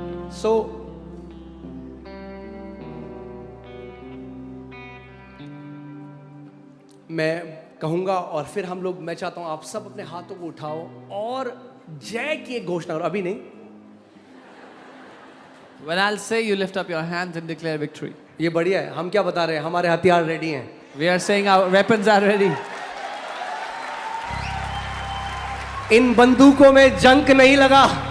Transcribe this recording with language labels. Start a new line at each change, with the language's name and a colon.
Hindi: So मैं कहूंगा और फिर हम लोग, मैं चाहता हूं आप सब अपने हाथों को उठाओ और जय की एक घोषणा करो. अभी नहीं,
English: When I'll say, you lift up your hands and declare victory.
Hindi: ये बढ़िया है. हम क्या बता रहे हैं? हमारे हथियार रेडी हैं.
English: We are saying our weapons are ready.
Hindi: इन बंदूकों में जंग नहीं लगा.